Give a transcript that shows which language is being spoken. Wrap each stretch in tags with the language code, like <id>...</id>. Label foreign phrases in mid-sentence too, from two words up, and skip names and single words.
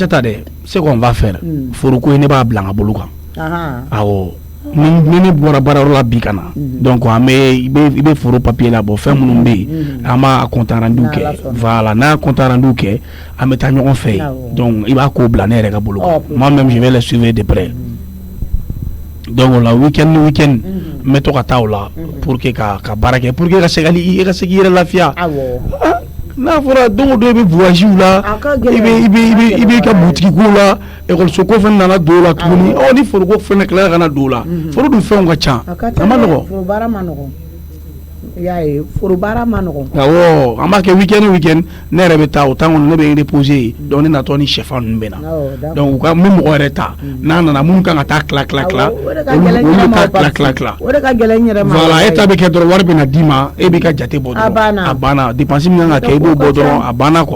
<bm>Tana Chata dɛ</bm> <fr>ce qu'on va faire</fr> <bm>foroko ne b'a bila n ka bolo kan awɔ ni bɔra baarayɔrɔ la bi ka na donc an bɛ i bɛ foro papier la bɔ fɛn minnu bɛ yen an b'a</bm> <fr>compte rendu</fr> <bm>kɛ voilà n'a</bm> <fr>compte rendu</fr> <bm>kɛ an bɛ taa ɲɔgɔn fɛ donc i b'a ko bila ne yɛrɛ ka bolo kan</bm> <fr>moi même je vais les suivre de près</fr> <bm>donc o la week-end ni week-end n bɛ to ka taa o la</bm> <fr>pour que</fr> <bm>ka baara kɛ</bm> <fr>pour que</fr> <bm>ka se k'i yɛrɛ lafiya n'a fɔra don o don i bɛ voyage la i bɛ ka boutique ko la école ko fana nana don o la tuguni ni foroko fana tilala ka na don o la foro dun fɛnw ka ca a ma nɔgɔn foro baara ma nɔgɔn y'a ye foro baara ma nɔgɔn awɔ an b'a kɛ week-end ni week-end ne yɛrɛ bɛ taa o temps kɔnɔ ne bɛ reposer donc ne natɔ ni sɛfan ninnu bɛ na donc u ka min mɔgɔ yɛrɛ ta n'a nana minnu kan ka taa tila olu bɛ taa tila o de ka gɛlɛn n yɛrɛ ma voilà e ta bɛ kɛ dɔrɔn wari bɛ na d'i ma e b'i ka jate bɔ dɔrɔn a banna dépense min kan ka kɛ i b'o bɔ dɔrɔn a banna quoi</bm>